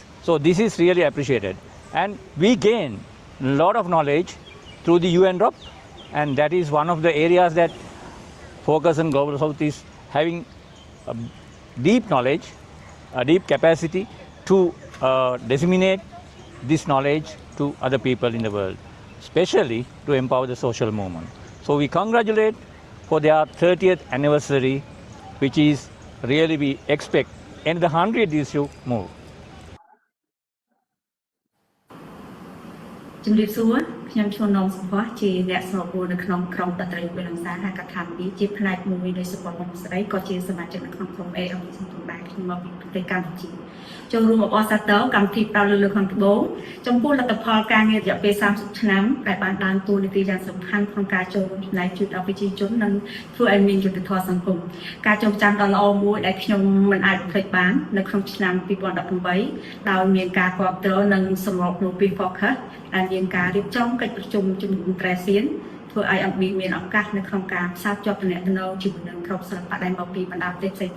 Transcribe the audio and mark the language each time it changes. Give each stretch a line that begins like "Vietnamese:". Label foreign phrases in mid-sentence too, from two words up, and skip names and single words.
English: So this is really appreciated. And we gain a lot of knowledge through the UN drop, and that is one of the areas that focus on Global South is having a deep knowledge, a deep capacity to disseminate this knowledge to other people in the world, especially to empower the social movement. So we congratulate for their 30th anniversary, which is really we expect in the 100 years to move.
Khmer: ជំរាបសួរខ្ញុំឈ្មោះនំសុភ័ក្រជាអ្នកស្របួរនៅក្នុងក្រុមតន្ត្រីវិលំសាហកថា2ជាផ្នែកមួយនៃសុភ័ក្រស្រីក៏ជាសមាជិកនៅក្នុងក្រុម ALC ផង ដែរខ្ញុំមកពីប្រទេសកម្ពុជាចូលរួមអបអរសាទរកម្មវិធីផ្ដោតលើខាងត្បូងចំពោះលទ្ធផលការងាររយៈពេល30ឆ្នាំដែលបានដើរតួនាទីយ៉ាងសំខាន់ក្នុងការចូលរួមចំណែកជួយដល់ប្រជាជននិងធ្វើឲ្យមានយុត្តិធម៌សង្គមការចងចាំដ៏ល្អមួយដែលខ្ញុំមិនអាចបំភ្លេចបាននៅក្នុងឆ្នាំ2018ដោយមានការគាំទ្រនិងសម្របខ្លួនពី Focus ដែលមានការរៀបចំកិច្ចប្រជុំជំនុំត្រែសៀនធ្វើឲ្យអំពីមានឱកាសនៅក្នុងការផ្សារភ្ជាប់ទំនាក់ទំនងជាមួយនឹងក្រុមសិល្បៈដែលមកពីបណ្ដាប្រទេសផ្សេង